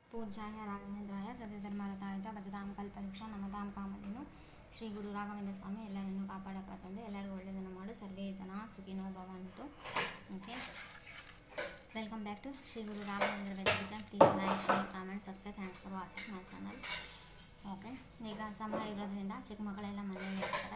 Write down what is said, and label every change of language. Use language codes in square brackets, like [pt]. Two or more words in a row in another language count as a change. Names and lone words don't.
[sa] पूज्याय राघवेंद्राय सत्यधर्मरताय च भजतां कल्पवृक्ष नमतां कामधेनु [kn] ಶ್ರೀ ಗುರು ರಾಘವೇಂದ್ರ ಸ್ವಾಮಿ ಎಲ್ಲರನ್ನು ಕಾಪಾಡಪ್ಪ ತಂದೆ, ಎಲ್ಲರಿಗೂ ಒಳ್ಳೆಯದನ್ನು ಮಾಡು, [sa] ಸರ್ವೇ ಜನ ಸುಖಿನೋ ಭವಂತು. [en] OK, welcome back to ಶ್ರೀ ಗುರು ರಾಘವೇಂದ್ರ website. Please like, share, comment, subscribe. Thanks for watching my channel. [kn] ಓಕೆ, ಈಗ ಸಮ್ಮರ್ ಇರೋದ್ರಿಂದ ಚಿಕ್ಕ ಮಕ್ಕಳೆಲ್ಲ ಮನೆಯಲ್ಲಿ ಇರ್ತಾರೆ.